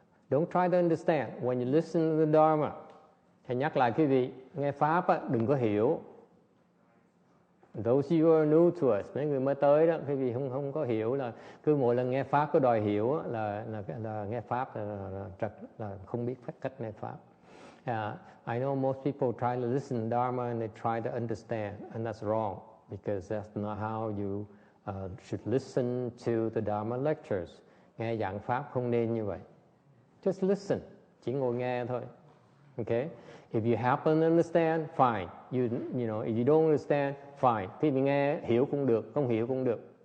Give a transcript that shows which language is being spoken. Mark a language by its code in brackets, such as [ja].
[en] Don't try to understand. When you listen to the dharma, [vi] thầy nhắc lại quý vị, nghe pháp á, đừng có hiểu. [en] Those you are new to us, [vi] mấy người mới tới đó, quý vị không có hiểu là cứ mỗi lần nghe pháp có đòi hiểu á, là nghe pháp là không biết cách nghe pháp. [en] I know most people try to listen to Dharma and they try to understand, and that's wrong because that's not how you should listen to the Dharma lectures. [vi] Nghe giảng pháp không nên như vậy. [en] Just listen, [vi] chỉ ngồi nghe thôi. [en] Okay? If you happen to understand, fine. You know, if you don't understand, fine. [vi] Thì mình nghe hiểu cũng được, không hiểu cũng được.